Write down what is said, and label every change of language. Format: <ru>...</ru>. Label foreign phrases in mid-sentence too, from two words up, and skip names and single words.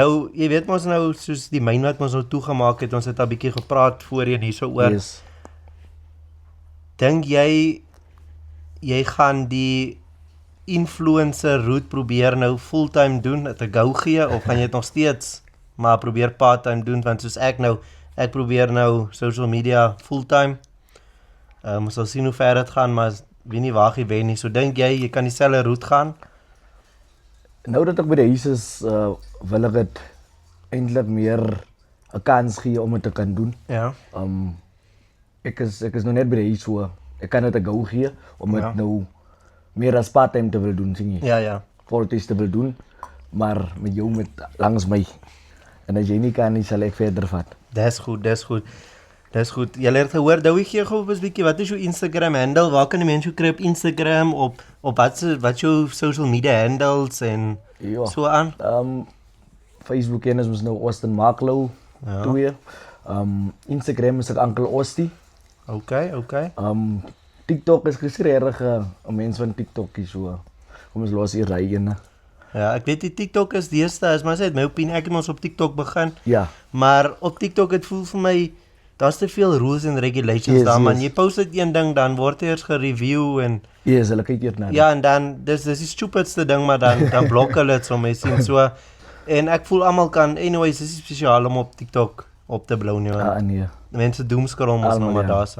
<af>Nou, jy weet mos nou, soos die myn wat ons nou toegemaak het, ons het al bietjie gepraat voorheen hierso oor. Yes. Dink jy gaan die</af> <en>influencer route</en> <af>probeer nou fulltime doen, het 'n go gee, of gaan jy dit nog steeds maar probeer part-time doen, want soos ek probeer nou</af> <en>social media fulltime.</en> <af>Ons sal sien hoe ver dit gaan, maar weet nie waar jy wen nie. So dink jy kan dieselfde route gaan? Nou dat ek by die huis is, wil ek dit eintlik meer 'n kans gee om dit te kan doen. Ja. Ek is nou net by die huis, so ek kan dit 'n go gee om dit Ja. nou meer as part-time te wil doen, sien jy. Ja. Voltyds te wil doen, maar met jou met langs my. En as jy nie kan nie, sal ek verder vat. Dis goed. Julle het gehoor, Douwie, gee gou 'n bietjie, wat is jou Instagram handle? Waar kan die mense jou kry op Instagram, op wat jou</af> <en>social media handles</en> <af>en Ja. so aan? Facebook ken ons nou Austin Makelo, Ja. 2. Instagram is ek Uncle Osti. Okay. TikTok is regtig 'n mens van TikTok hier, so. Kom ons los hier ry ene. Ja, ek weet die TikTok is deesdae, as my sê, my opinie, ek het ons op TikTok begin, Ja. maar op TikTok het voel vir my, daar's te veel</af> <en>rules and regulations</en> <af>Yes, daar, man. yes. Jy post dit een ding, dan word eers gereview en Yes, hulle kyk eers na dit. ja, en dan dis die stupidste ding, maar dan blok hulle dit so mense sien so. En ek voel almal kan, anyways, dis spesiaal om op TikTok op te blou nie. Nee. Mense doomscroll mos nou maar daarso.</af>